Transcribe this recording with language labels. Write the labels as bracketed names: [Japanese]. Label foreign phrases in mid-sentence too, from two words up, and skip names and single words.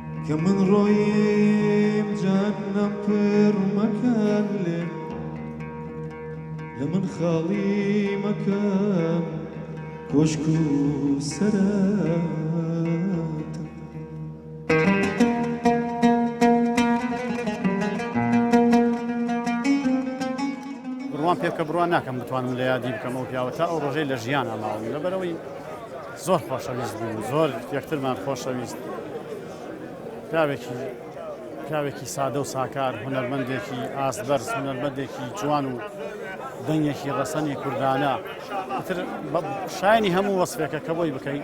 [Central Kurdish] من ڕۆیم جانم پر مەکەن لێ لە من خاڵی مەکەن کۆشک و سەرەت بڕوان پێکە بڕوان ناکەم بتوانم لە یادی بکەم ئەو پیاوە تا ئەو ڕۆژەی لە ژیانە ماوەم لەبەرەوەی زۆر خۆشەویست بوو زۆر یەکترمان خۆشەویست پیاوێکی سادە و ساکار هونەرمەندێکی ئاسبەرز هونەرمەندێکی جوان و دەنگێکی ڕەسەنی کوردانە شایانی هەموو وەسفێکە کە بۆی بکەین